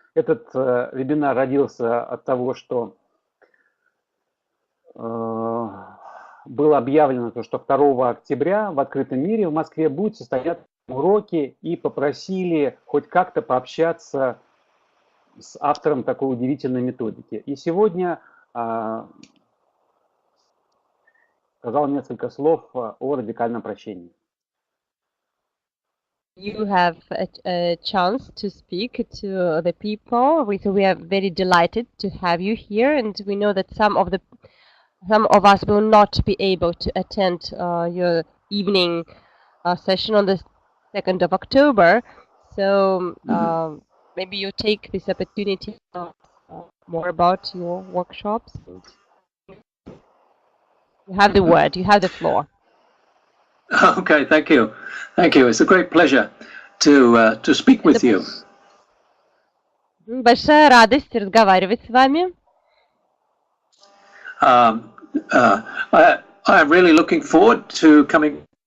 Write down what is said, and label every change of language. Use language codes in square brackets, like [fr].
[ru] Этот вебинар родился от того, что было объявлено, что 2 октября в открытом мире в Москве будут состояться уроки, и попросили хоть как-то пообщаться с автором такой удивительной методики. И сегодня сказал несколько слов о радикальном прощении. [en] You have a chance to speak to the people. We are very delighted to have you here, and we know that some of us will not be able to attend your evening session on the 2nd of October. So maybe you take this opportunity to talk more about your workshops. You have the word, you have the floor. Okay, thank you. Thank you. It's a great pleasure to speak with you. [ru] Большая радость разговаривать с вами. [en] I'm really looking forward to coming.